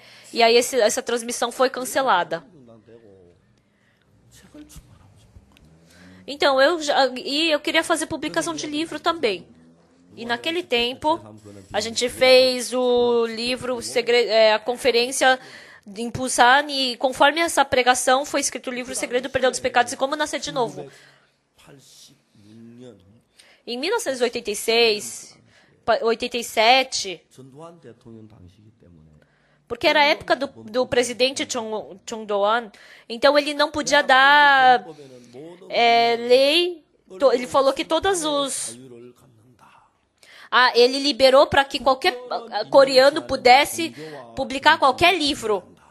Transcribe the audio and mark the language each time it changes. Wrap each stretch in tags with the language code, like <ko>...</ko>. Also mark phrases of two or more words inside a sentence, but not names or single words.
<pt>E aí essa transmissão foi cancelada.</pt> <ko>난 되고 책을 출판하고 싶어.</ko> <pt>Então, eu queria fazer publicação de livro também. E naquele tempo, a gente fez o livro, a conferência em Busan, e conforme essa pregação, foi escrito o livro O Segredo do Perdão dos Pecados e Como Nascer de Novo.</pt> <ko>86년</ko> <pt>Em 1986, 87,</pt> <ko>전두환 대통령 당시이기 때문에</ko> <pt>Porque era a época do presidente Chung Do-an, então ele não podia dar lei. Ele falou que todos os... ele liberou para que qualquer coreano pudesse publicar qualquer livro.</pt>